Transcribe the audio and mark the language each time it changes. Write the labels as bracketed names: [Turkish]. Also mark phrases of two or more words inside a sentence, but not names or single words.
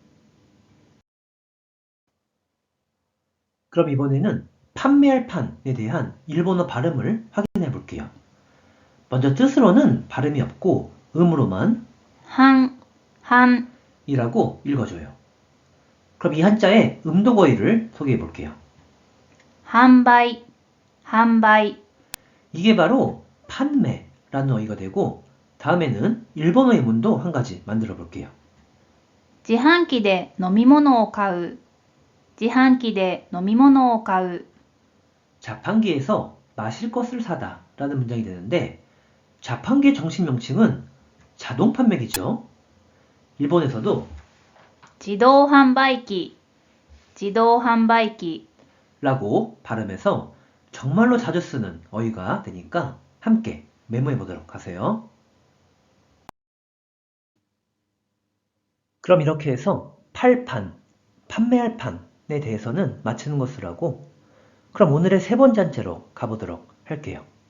[Korean] 그럼 이번에는 판매할 판에 대한 일본어 발음을 확인해 볼게요. 먼저 뜻으로는 발음이 없고 음으로만 [Japanese] 半半 [Korean] 이라고 읽어줘요. 그럼 이 한자의 음도거의를 소개해 볼게요. [Japanese] 販売販売 [Korean] 이게 바로 판매라는 어휘가 되고 다음에는 일본어 예문도 한 가지 만들어 볼게요. [Japanese] 自販機で飲み物を買う自販機で飲み物を買う [Korean] 자판기에서 마실 것을 사다 라는 문장이 되는데 자판기의 정식 명칭은 자동 판매기죠. 일본에서도 [Japanese] 自動販売機自動販売機 [Korean] 라고 발음해서 정말로 자주 쓰는 어휘가 되니까 함께 메모해 보도록 하세요. 그럼 이렇게 해서 팔판, 판매할 판에 대해서는 마치는 것으로 하고 그럼 오늘의 세 번째 한자로 가보도록 할게요.